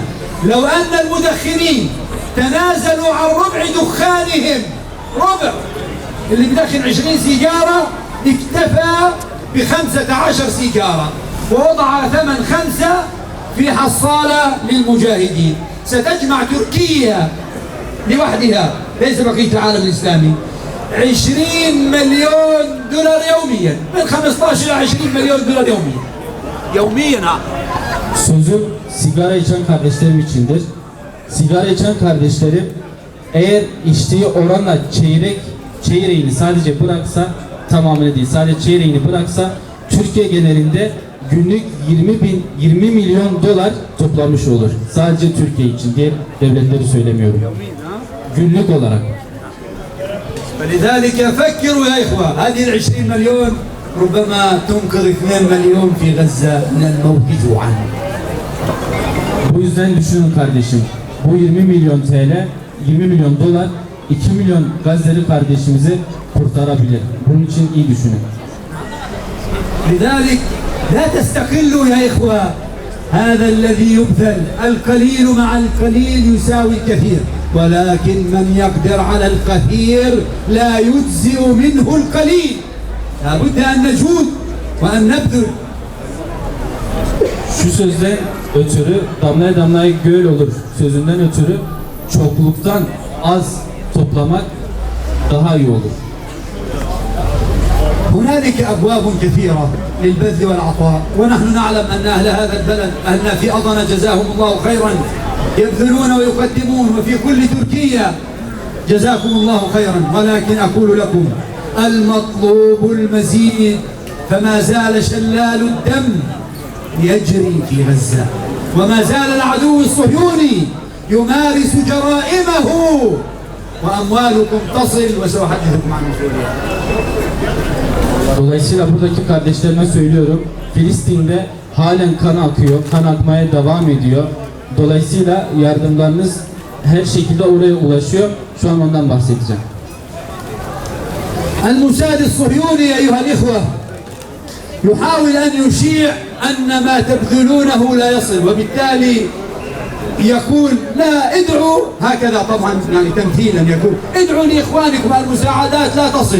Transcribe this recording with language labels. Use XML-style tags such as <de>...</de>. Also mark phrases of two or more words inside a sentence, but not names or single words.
<ar>لو أن المدخنين تنازلوا عن ربع دخانهم، ربع اللي بدخن 20 سيجارة اكتفى ب15 سيجارة ووضع ثمن 5 في حصالة للمجاهدين، ستجمع تركيا لوحدها ليس بقية العالم الإسلامي 20 مليون دولار يوميا، من 15 إلى 20 مليون دولار يوميا.</ar> <tr>Sözüm sigara içen kardeşlerim içindir. Sigara içen kardeşlerim eğer içtiği oranla çeyreğini sadece bıraksa, tamamını değil sadece çeyreğini bıraksa, Türkiye genelinde günlük 20 milyon dolar toplamış olur. Sadece Türkiye için, diğer devletleri söylemiyorum. Günlük olarak.</tr> <ar>فلذلك فكروا يا إخوة، هذه 20 مليون ربما تنقذ 2 مليون في غزة من الموت جوعا.</ar> <tr>Bu yüzden düşünün kardeşim. Bu 20 milyon TL, 20 milyon dolar 2 milyon Gazze'li kardeşimizi kurtarabilir. Bunun için iyi düşünün.</tr> <ar>لذلك لا تستقلوا يا إخوة، هذا الذي يبذل القليل مع القليل يساوي الكثير، ولكن من يقدر على الكثير لا يجزئ منه القليل. لا بد أن نجود وأن نبذل.</ar> <tr>Şu sözden ötürü damlaya damlaya göl olur sözünden ötürü çokluktan az toplamak daha iyi olur.</tr> <ar>هنالك أبواب كثيرة للبذل والعطاء، ونحن نعلم أن أهل هذا البلد، أهلنا في أضنا جزاهم الله خيرا، يبذلون ويقدمون، وفي كل تركيا جزاكم الله خيرا، ولكن أقول لكم المطلوب المزيد، فما زال شلال الدم يجري في غزة، وما زال العدو الصهيوني يمارس جرائمه، وأموالكم تصل، وسأحدثكم عن مسؤولية.</ar> <tr>Dolayısıyla buradaki kardeşlerime söylüyorum, Filistin'de halen kan akıyor, kan akmaya devam ediyor. Dolayısıyla yardımlarınız her şekilde oraya ulaşıyor. Şu an ondan bahsedeceğim.</tr> <ar>الموساد الصهيوني أيها الإخوة يحاول أن يشيع أن ما تبذلونه لا يصل، وبالتالي يقول لا ادعوا هكذا، طبعا يعني تمثيلا يقول ادعوا لإخوانكم المساعدات لا تصل.</ar>